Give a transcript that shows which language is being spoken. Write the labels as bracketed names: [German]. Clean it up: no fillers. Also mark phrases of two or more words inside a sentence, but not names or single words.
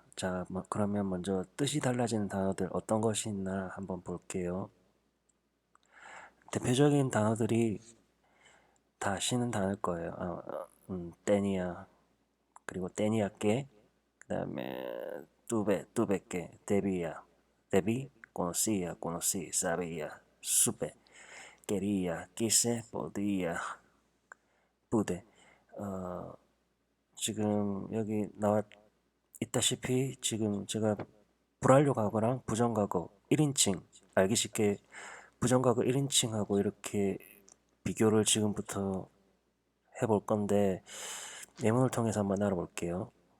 [Korean] 자, 그러면 먼저 뜻이 달라지는 단어들 어떤 것이 있나 한번 볼게요. 대표적인 단어들이 다 쉬는 단어일 거예요. [Spanish] 떼니아, 그리고 떼니아께, [Korean] 그 다음에 [Spanish] tuve que, debía, debí, conocía, conocí, sabía, supe, quería, quise, podía, pude. [Korean] 어, 지금 여기 나와 있다시피 지금 제가 불완료과거랑 부정과거 1인칭, 알기 쉽게 부정과거 1인칭하고 이렇게 비교를 지금부터 해볼 건데 예문을 통해서 한번 알아볼게요.